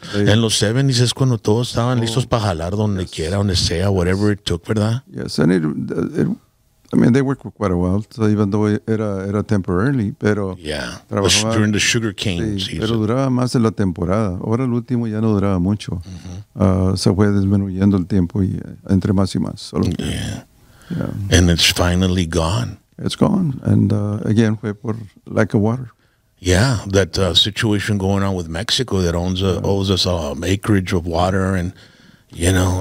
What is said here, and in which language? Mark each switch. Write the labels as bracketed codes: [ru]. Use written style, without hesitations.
[es] En los 70s es cuando todos estaban listos para jalar donde quiera, donde sea, [en] whatever it took, [es] ¿verdad? [en] Yes, and I mean, they worked for quite a while, so even though [es] era temporarily, pero [en] during the sugar cane season. [es] Pero duraba más en la temporada. Ahora el último ya no duraba mucho. Se fue disminuyendo el tiempo y entre más y más. Solo [en] And it's finally gone. It's gone, and again, [es] fue por [en] lack of water. Yeah, that situation going on with Mexico that owes us acreage of water, and you know,